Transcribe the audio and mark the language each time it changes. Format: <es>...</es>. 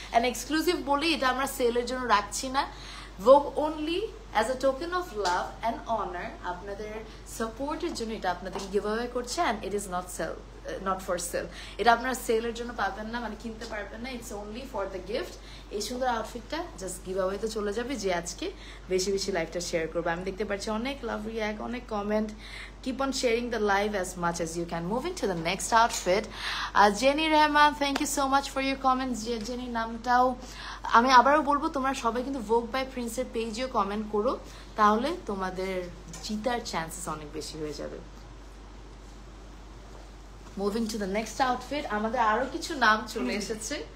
<en>and exclusive</en> <bn>বলি এটা আমরা সেলের জন্য রাখছি না,</bn> <en>ভোগ only as a token of love and honor,</en> <bn>আপনাদের সাপোর্টের জন্য এটা আপনাদেরকে গিভ অ্যাওয়ে করছে,</bn> <en>and it is not for sale.</en> <bn>এটা আপনারা সেলের জন্য পাবেন না, মানে কিনতে পারবেন না,</bn> <en>It's only for the gift.</en> <bn>এই সুন্দর আউটফিটটা জাস্ট গিভ অ্যাওয়েতে চলে যাবে যে আজকে বেশি বেশি লাইভটা শেয়ার করবে। আমি দেখতে পাচ্ছি অনেক লাভ রিঅ্যাক্ট, অনেক comment.</bn> <en>Keep on sharing the live as much as you can. Moving to the next outfit, Jenny Rahman, thank you so much for your comments.</en> <bn>Jenny নামটাও আমি আবারও বলবো, তোমরা সবাই কিন্তু ভোগ বাই প্রিন্সের পেজেও কমেন্ট করো, তাহলে তোমাদের জিতার চান্সেস অনেক বেশি হয়ে যাবে।</bn> <en>moving to the next outfit,</en> <bn>আমাদের আরো কিছু নাম চলে এসেছে।</bn>